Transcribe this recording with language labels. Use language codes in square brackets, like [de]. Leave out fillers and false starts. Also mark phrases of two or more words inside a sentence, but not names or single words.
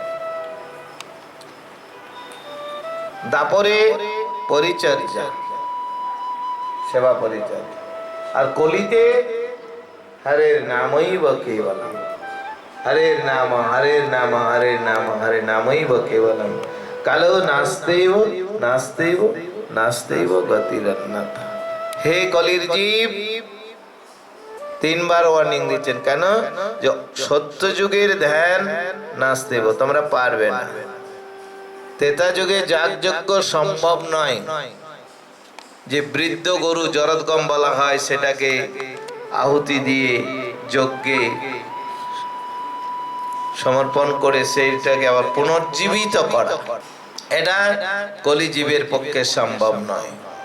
[bn] দাপরে পরিচর্যা, সেবা পরিচর্যা। আর কলিতে হরের নামই কেবলম, হরের নাম, হরের নাম, হরের নাম, হরে নামই কেবলম। [sa] কালো নাস্তেব নাস্তেব নাস্তেব গতিরন্যথা। [bn] হে কলির জীব, তিনবার ওয়ার্নিং দিচ্ছেন। কেন? যে সত্য যুগের ধ্যান নাস্তেব, তোমরা পারবে না। ত্রেতা যুগে যাগযজ্ঞ সম্ভব নয়। যে বৃদ্ধ গরু জরদগম বলা হয়, সেটাকে আহুতি দিয়ে যজ্ঞে সমর্পণ করে সেইটাকে আবার পুনর্জীবিত করা, এটা কলিজীবের পক্ষে সম্ভব নয়।